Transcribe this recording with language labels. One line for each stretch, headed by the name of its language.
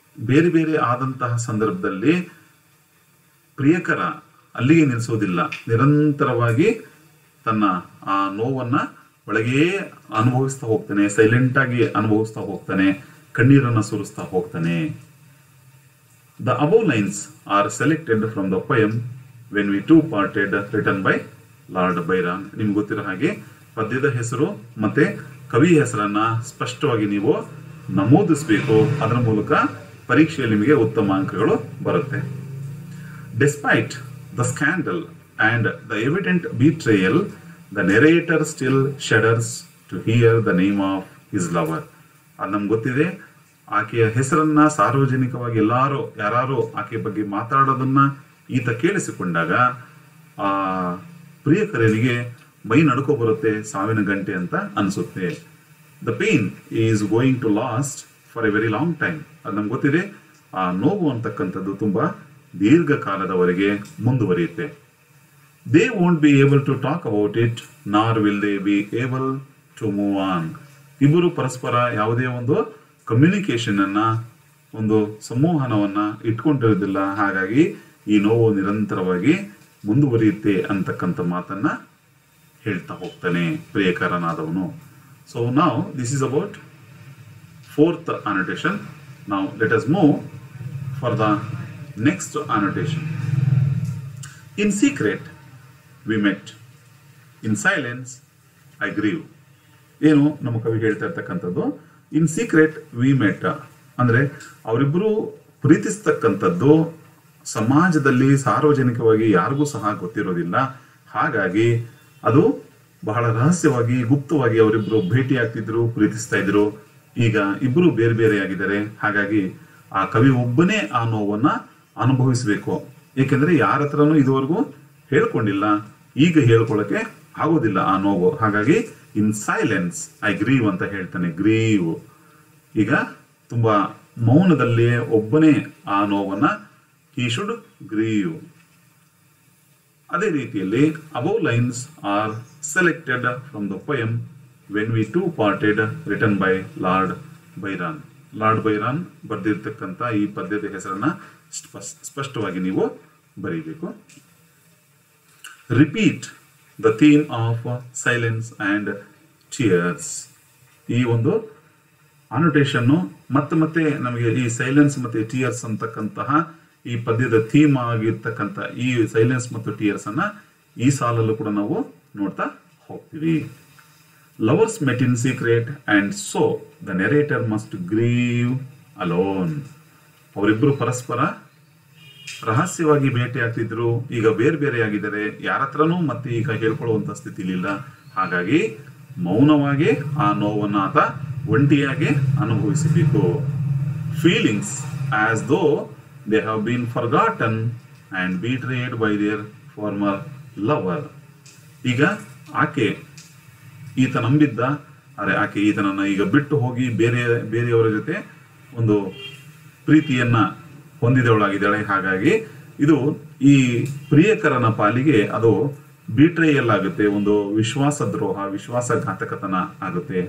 Kannada: ಬೇರೆ ಬೇರೆ ಆದಂತಹ ಸಂದರ್ಭದಲ್ಲಿ ಪ್ರಿಯಕರ ಅಲ್ಲಿಗೆ ನಿಲ್ಲಿಸೋದಿಲ್ಲ, ನಿರಂತರವಾಗಿ ತನ್ನ ಆ ನೋವನ್ನ ಒಳಗೆ ಅನುಭವಿಸ್ತಾ ಹೋಗ್ತಾನೆ, ಸೈಲೆಂಟ್ ಆಗಿ ಅನುಭವಿಸ್ತಾ ಹೋಗ್ತಾನೆ, ಕಣ್ಣೀರನ್ನ ಸುರಿಸ್ತಾ ಹೋಗ್ತಾನೆ.
English: The above lines are selected from the poem When We Two Parted written by Lord Byron.
Kannada: ನಿಮ್ಗೆ ಗೊತ್ತಿರೋ ಹಾಗೆ ಪದ್ಯದ ಹೆಸರು ಮತ್ತೆ ಕವಿ ಹೆಸರನ್ನ ಸ್ಪಷ್ಟವಾಗಿ ನೀವು ನಮೂದಿಸಬೇಕು. ಅದರ ಮೂಲಕ ಪರೀಕ್ಷೆಯಲ್ಲಿ ನಿಮಗೆ ಉತ್ತಮ ಅಂಕಗಳು ಬರುತ್ತೆ.
English: Despite the scandal and the evident betrayal, the narrator still shudders to hear the name of his lover.
Kannada: ಅದು ನಮ್ಗೆ ಗೊತ್ತಿದೆ. ಆಕೆಯ ಹೆಸರನ್ನ ಸಾರ್ವಜನಿಕವಾಗಿ ಯಾರು ಆಕೆಯ ಬಗ್ಗೆ ಮಾತಾಡೋದನ್ನ ಈತ ಕೇಳಿಸಿಕೊಂಡಾಗ ಆ ಪ್ರಿಯಕರನಿಗೆ ಮೈ ನಡುಕೋ ಬರುತ್ತೆ, ಸಾವಿನ ಗಂಟೆ ಅಂತ ಅನಿಸುತ್ತೆ.
English: The pain is going to last for a very long time.
Kannada: ಅದು ನಮ್ಗೆ ಗೊತ್ತಿದೆ. ಆ ನೋವು ಅಂತಕ್ಕಂಥದ್ದು ತುಂಬಾ ದೀರ್ಘಕಾಲದವರೆಗೆ ಮುಂದುವರಿಯುತ್ತೆ.
English: They won't be able to talk about it nor will they be able to move on.
Kannada: ಇಬ್ಬರು ಪರಸ್ಪರ ಯಾವುದೇ ಒಂದು ಕಮ್ಯುನಿಕೇಶನ್ ಅನ್ನ, ಒಂದು ಸಂವಹನವನ್ನ ಇಟ್ಕೊಂಡಿರೋದಿಲ್ಲ. ಹಾಗಾಗಿ ಈ ನೋವು ನಿರಂತರವಾಗಿ ಮುಂದುವರಿಯುತ್ತೆ ಅಂತಕ್ಕಂಥ ಮಾತನ್ನ ಹೇಳ್ತಾ ಹೋಗ್ತಾನೆ ಪ್ರಿಯಕರನಾದವನು.
English: So ನಾವು this is about fourth annotation. Now let us move for the next annotation. In secret we met, in silence I grieve.
Kannada: ಏನು ನಮ್ಮ ಕವಿ ಹೇಳ್ತಾ ಇರ್ತಕ್ಕಂಥದ್ದು,
English: in secret we met
Kannada: ಅಂದ್ರೆ ಅವರಿಬ್ಬರು ಪ್ರೀತಿಸ್ತಕ್ಕಂಥದ್ದು ಸಮಾಜದಲ್ಲಿ ಸಾರ್ವಜನಿಕವಾಗಿ ಯಾರಿಗೂ ಸಹ ಗೊತ್ತಿರೋದಿಲ್ಲ. ಹಾಗಾಗಿ ಅದು ಬಹಳ ರಹಸ್ಯವಾಗಿ ಗುಪ್ತವಾಗಿ ಅವರಿಬ್ರು ಭೇಟಿ ಆಗ್ತಿದ್ರು, ಪ್ರೀತಿಸ್ತಾ ಇದ್ರು. ಈಗ ಇಬ್ರು ಬೇರೆ ಬೇರೆ ಆಗಿದ್ದಾರೆ. ಹಾಗಾಗಿ ಆ ಕವಿ ಒಬ್ಬನೇ ಆ ನೋವನ್ನ ಅನುಭವಿಸಬೇಕು. ಏಕೆಂದ್ರೆ ಯಾರ ಹತ್ರನೂ ಇದುವರೆಗೂ ಹೇಳ್ಕೊಂಡಿಲ್ಲ, ಈಗ ಹೇಳ್ಕೊಳ್ಳಕ್ಕೆ ಆಗೋದಿಲ್ಲ ಆ ನೋವು. ಹಾಗಾಗಿ
English: in silence I grieve
Kannada: ಅಂತ ಹೇಳ್ತಾನೆ. ಗ್ರೀವ್ ಈಗ ತುಂಬಾ ಮೌನದಲ್ಲಿ ಒಬ್ಬನೇ ಆ ನೋವನ್ನ
English: he should grieve.
Kannada: ಅದೇ ರೀತಿಯಲ್ಲಿ
English: above lines are selected from the poem When We Two Parted written by Lord Byron.
Kannada: Lord Byron ಬರೆದಿರ್ತಕ್ಕಂಥ ಈ ಪದ್ಯದ ಹೆಸರನ್ನ ಸ್ಪಷ್ಟವಾಗಿ ನೀವು ಬರೀಬೇಕು.
English: Repeat the theme of silence and tears.
Kannada: ಈ ಒಂದು ಅನೋಟೇಷನ್ ಮತ್ತೆ ನಮಗೆ ಈ ಸೈಲೆನ್ಸ್ ಮತ್ತೆ ಟಿಯರ್ಸ್ ಅಂತಕ್ಕಂತಹ ಈ ಪದ್ಯದ ಥೀಮ್ ಆಗಿರ್ತಕ್ಕಂಥ ಈ ಸೈಲೆನ್ಸ್ ಮತ್ತು ಟಿಯರ್ಸ್ ಅನ್ನ ಈ ಸಾಲಲ್ಲೂ ಕೂಡ ನಾವು ನೋಡ್ತಾ ಹೋಗ್ತೀವಿ.
English: Lovers met in secret and so the narrator must grieve alone.
Kannada: ಅವರಿಬ್ರು ಪರಸ್ಪರ ರಹಸ್ಯವಾಗಿ ಭೇಟಿ ಆಗ್ತಿದ್ರು, ಈಗ ಬೇರೆ ಬೇರೆ ಆಗಿದ್ದಾರೆ. ಯಾರ ಹತ್ರನೂ ಮತ್ತೆ ಈಗ ಹೇಳ್ಕೊಳ್ಳುವಂತ ಸ್ಥಿತಿಲಿಲ್ಲ. ಹಾಗಾಗಿ ಮೌನವಾಗಿ ಆ ನೋವನ್ನು ಆತ ಒಂಟಿಯಾಗಿ ಅನುಭವಿಸಬೇಕು.
English: Feelings as though they have been forgotten and betrayed by their former lover.
Kannada: ಈಗ ಆಕೆ ಈತ ನಂಬಿದ್ದ, ಆಕೆ ಈತನನ್ನ ಈಗ ಬಿಟ್ಟು ಹೋಗಿ ಬೇರೆಯವರ ಜೊತೆ ಒಂದು ಪ್ರೀತಿಯನ್ನ ಹೊಂದಿದವಳಾಗಿದ್ದಾಳೆ. ಹಾಗಾಗಿ ಇದು ಈ ಪ್ರಿಯಕರನ ಪಾಲಿಗೆ ಅದು ಬಿಟ್ರೇಯಲ್ ಆಗುತ್ತೆ, ಒಂದು ವಿಶ್ವಾಸದ್ರೋಹ, ವಿಶ್ವಾಸಘಾತಕತನ ಆಗುತ್ತೆ.